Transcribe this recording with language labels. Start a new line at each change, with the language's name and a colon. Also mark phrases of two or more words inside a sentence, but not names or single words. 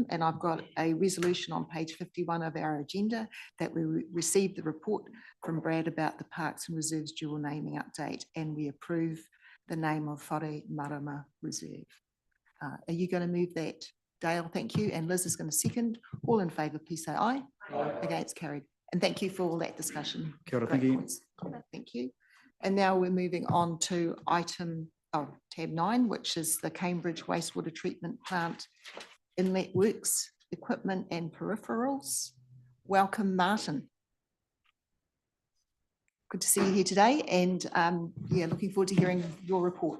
English: And I've got a resolution on page 51 of our agenda that we received the report from Brad about the Parks and Reserves dual naming update, and we approve the name of Whare Marama Reserve. Are you going to move that, Dale? Thank you. And Liz is going to second. All in favour, please say aye. Aye. Against, carried. And thank you for all that discussion.
Māori: Kia ora,
English: Great thank you. points. Thank you. And now we're moving on to tab 9, which is the Cambridge Wastewater Treatment Plant Inlet Works, Equipment and Peripherals. Welcome, Martin. Good to see you here today, and yeah, looking forward to hearing your report.